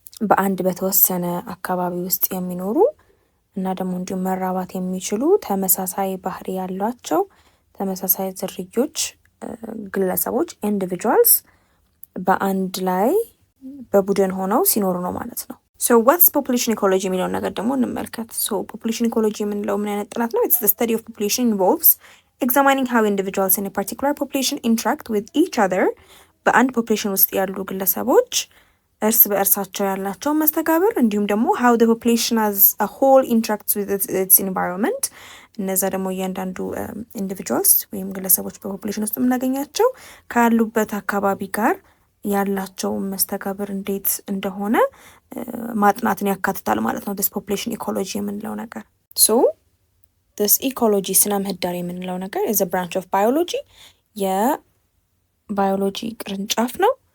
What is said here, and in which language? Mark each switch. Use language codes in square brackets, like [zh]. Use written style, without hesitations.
[am] በአንድ በተወሰነ አካባቢ ውስጥ የሚኖሩ እና ደግሞ እንዲሁም መራባት የሚችሉ ተመሳሳይ ባህሪ ያላቸው ተመሳሳይ ዝርዮች ግለሰቦች individuals በአንድ ላይ በቡድን ሆነው ሲኖሩ ነው ማለት ነው። [en] so what's population ecology [am] የሚለውን ነገር ደግሞ እንመልከት። [en] so population ecology [am] የምንለው ምን አይነት ጥናት ነው? [en] it's the study of population involves examining how individuals in a particular population interact with each other [am] በአንድ ፖፑሌሽን ውስጥ ያሉ ግለሰቦች እርስ በእርሳቸው ያላቸው መስተጋብር እንዲሁም ደግሞ [en] how the population as a whole interacts with its environment [am] እነዛ ደግሞ እያንዳንዱ individuals ወይም ግለሰቦች በፖፑሌሽን ውስጥ የምናገኛቸው ካሉበት አካባቢ ጋር ያላቸው መስተጋብር እንዴት እንደሆነ ማጥናትን ያካትታል ማለት ነው። [en] this population ecology [am] የምንለው ነገር [en] so this ecology [am] ስነ ምህዳር የምንለው ነገር [en] is a branch of biology [am] የባዮሎጂ ቅርንጫፍ ነው።